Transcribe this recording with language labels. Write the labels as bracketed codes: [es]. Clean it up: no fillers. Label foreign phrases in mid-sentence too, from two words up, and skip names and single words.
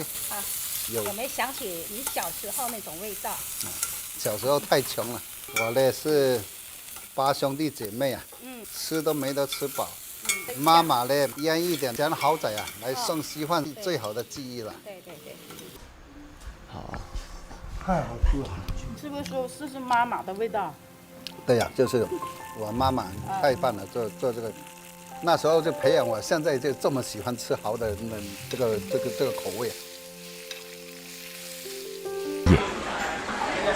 [zh] 啊，有沒有想起你小時候那種味道？小時候太窮了，我呢是8兄弟姐妹啊，吃都沒得吃飽。媽媽呢醃一點鹹蠔仔啊，來送稀飯，最好的記憶了。對對對。好啊，太好吃了。是不是說這是媽媽的味道？對呀、就是我媽媽太棒了，做這個，那時候就培養我，現在就這麼喜歡吃蠔的這個口味。